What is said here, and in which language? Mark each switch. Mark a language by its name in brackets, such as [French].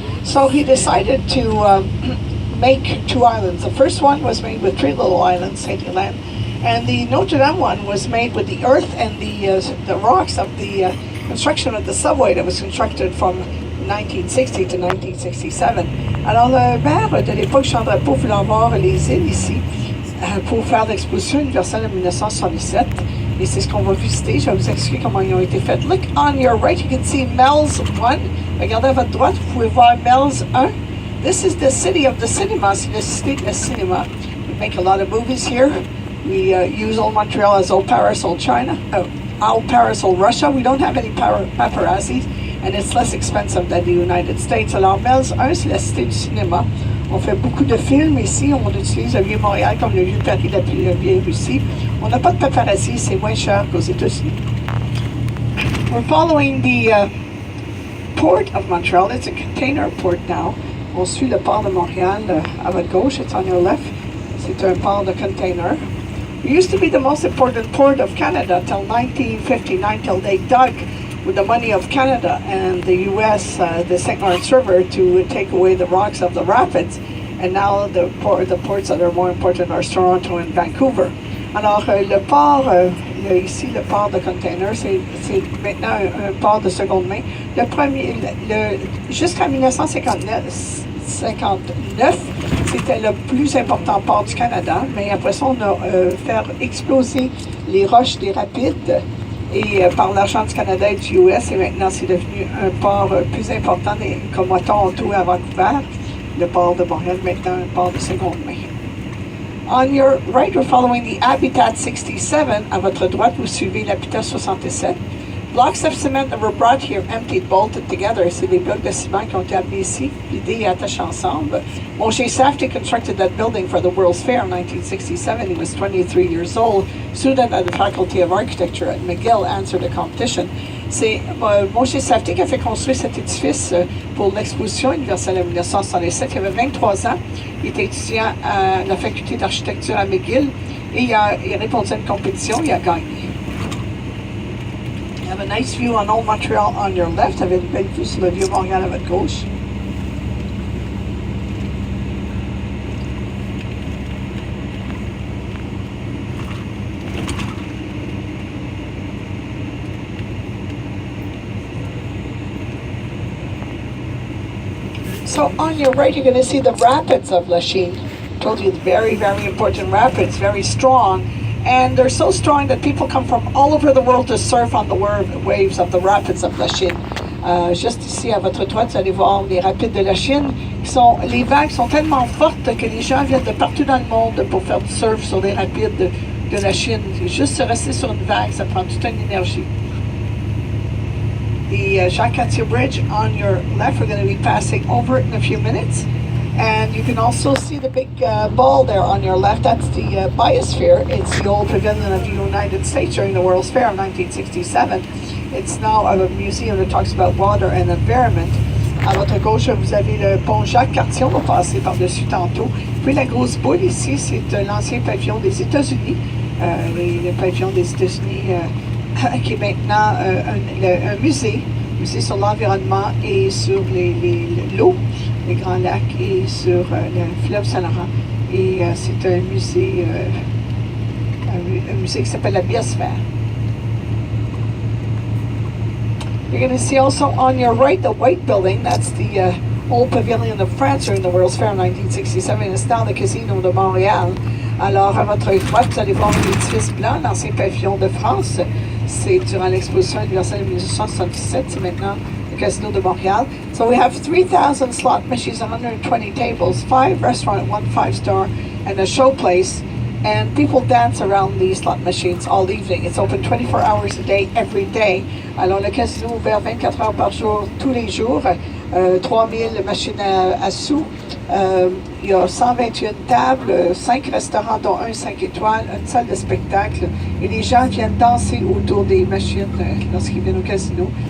[English] So he decided to make two islands. The first one was made with three little islands, St. Hélène, and the Notre Dame one was made with the earth and the rocks of the construction of the subway that was constructed from 1960 to 1967. [French] Alors le maire de l'époque, Jean Drapeau, voulait avoir les îles ici pour faire l'exposition universelle en 1967. Et c'est ce qu'on va visiter. Je vais vous expliquer comment ils ont été faits. [English] Look on your right, you can see Mel's 1. [French] Regardez à votre droite, vous pouvez voir Mel's 1. [English] This is the city of the cinema. [French] C'est la cité de cinéma. [English] We make a lot of movies here. We use old Montreal as old Paris, old China. Old Paris, old Russia. We don't have any paparazzis, and it's less expensive than the United States. [French] Alors Mel's 1, c'est la cité du cinéma. On fait beaucoup de films ici. On utilise le Vieux-Montréal comme le Vieux-Paris, la Vieille-Russie. On n'a pas de paparazzi, c'est moins cher qu'aux États-Unis. [English] We're following the port of Montreal. It's a container port now. [French] On suit le port de Montréal à votre gauche. [English] It's on your left. [French] C'est un port de container. [English] It used to be the most important port of Canada till 1959, till they dug with the money of Canada and the U.S., the St. Lawrence River, to take away the rocks of the rapids. And now the ports that are more important are Toronto and Vancouver. [French] Alors, le port, ici, le port de container, c'est maintenant un port de seconde main. Le premier, jusqu'en 1959, c'était le plus important port du Canada, mais après ça, on a fait exploser les roches des rapides. Et par l'argent du Canada et du US, et maintenant c'est devenu un port plus important comme à Toronto et à Vancouver. Le port de Montréal, maintenant un port de seconde main. [English] On your right, we're following the Habitat 67. [French] À votre droite, vous suivez l'Habitat 67. [English] Blocks of cement that were brought here, emptied, bolted together. [French] C'est des blocs de ciment qui ont été amenés ici. L'idée est attachée ensemble. [English] Moshe Safdie constructed that building for the World's Fair in 1967. He was 23 years old. Student at the Faculty of Architecture at McGill answered a competition. [French] C'est Moshe Safdie qui a fait construire cet édifice pour l'exposition universelle en 1967. Il avait 23 ans. Il était étudiant à la Faculté d'Architecture à McGill et il a répondu à une compétition. Il a gagné. [English] You have a nice view on Old Montreal on your left. [French] Vous avez une belle vue sur le vieux Montréal à votre gauche. [English] So on your right, you're going to see the rapids of Lachine. I told you it's very, very important rapids, very strong. And they're so strong that people come from all over the world to surf on the waves of the rapids of Lachine. [French] Juste ici à votre droite, vous allez voir les rapides de Lachine. Les vagues sont tellement fortes que les gens viennent de partout dans le monde pour faire du surf sur les rapides de Lachine. Juste se rester sur une vague, ça prend toute une énergie. [English] The Jacques Cartier Bridge on your left, we're going to be passing over it in a few minutes. And you can also see the big ball there on your left. That's the Biosphere. It's the old pavilion of the United States during the World's Fair of 1967. It's now a museum that talks about water and environment. [French] À votre gauche, vous avez le pont Jacques Cartier. On va passer par-dessus tantôt. Puis la grosse boule ici, c'est l'ancien pavillon des États-Unis. Le pavillon des États-Unis qui est maintenant un musée sur l'environnement et sur l'eau, les grands lacs et sur le fleuve Saint-Laurent. Et c'est un musée, un musée qui s'appelle la Biosphère. [English] You're going to see also on your right the White Building. That's the old pavilion of France during the World's Fair in 1967. [French] C'est dans le casino de Montréal. Alors, à votre droite, vous allez voir l'édifice blanc, l'ancien pavillon de France. C'est durant l'exposition universelle de 1977. C'est maintenant le casino de Montréal. [English] So we have 3,000 slot machines, 120 tables, 5 restaurants, 1 5-star, and a show place. And people dance around these slot machines all evening. It's open 24 hours a day, every day. [French] Alors, le casino est ouvert 24 heures par jour, tous les jours. 3000 machines à sous. Il y a 121 tables, 5 restaurants, dont un 5 étoiles, une salle de spectacle. Et les gens viennent danser autour des machines lorsqu'ils viennent au casino.